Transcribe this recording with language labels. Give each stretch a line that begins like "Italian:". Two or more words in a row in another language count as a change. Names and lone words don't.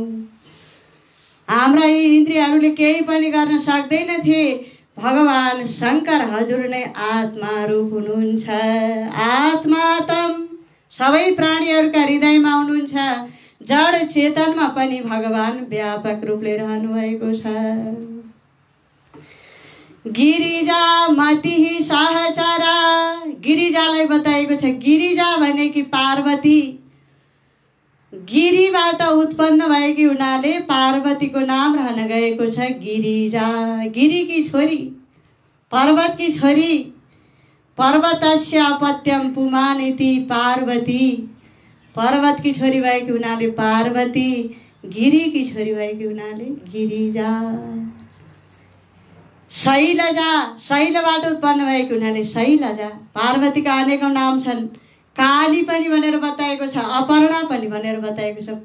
Nepali: हाम्रा यी इन्द्रियहरूले केही पनि गर्न सक्दैनथे। भगवान शङ्कर हजुर नै आत्मा रूप हुनुहुन्छ। आत्मा तम सबै प्राणीहरूका हृदयमा हुनुहुन्छ। जड चेतनमा पनि भगवान व्यापक रूपले रहनु भएको छ।
Sanskrit: गिरिजा मतिः सहचरा,
Nepali: गिरिजालाई बताएको छ। गिरिजा भनेकी पार्वती, गिरीबाट उत्पन्न भएकी हुनाले पार्वतीको नाम रहन गएको छ गिरिजा। गिरीकी छोरी, पर्वतकी छोरी।
Sanskrit: पर्वतस्य अपत्यम पुमानिति पार्वती।
Nepali: पर्वतकी छोरी भएकी हुनाले पार्वती, गिरीकी छोरी भएकी हुनाले गिरिजा। शैलजा, शैलबाट उत्पन्न भएकी हुनाले शैलजा। पार्वतीका अनेकौं नाम छन्। काली पनि भनेर बताएको छ, अपर्णा पनि भनेर बताएको छ।